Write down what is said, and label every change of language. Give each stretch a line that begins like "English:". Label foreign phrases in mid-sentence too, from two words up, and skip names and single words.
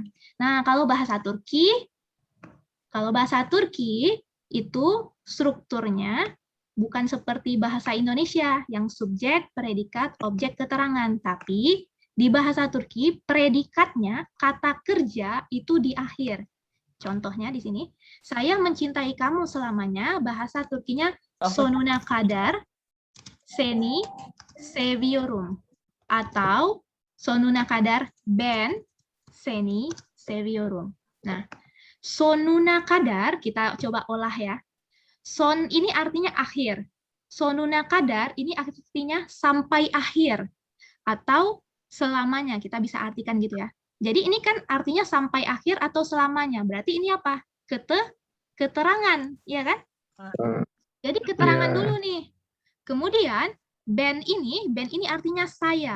Indonesian: Nah, kalau bahasa Turki itu strukturnya bukan seperti bahasa Indonesia yang subjek, predikat, objek, keterangan, tapi di bahasa Turki predikatnya kata kerja itu di akhir. Contohnya di sini, saya mencintai kamu selamanya, bahasa Turkinya
Turkish: sonuna kadar seni seviyorum
Indonesian: atau
Turkish: sonuna kadar ben seni seviyorum.
Indonesian: Nah,
Turkish: sonuna kadar
Indonesian: kita coba olah ya. Son ini artinya akhir.
Turkish: Sonuna kadar
Indonesian: ini artinya sampai akhir atau selamanya, kita bisa artikan gitu ya. Jadi ini kan artinya sampai akhir atau selamanya. Berarti ini apa? Keterangan, ya kan? Jadi keterangan dulu nih. Kemudian ben ini artinya saya.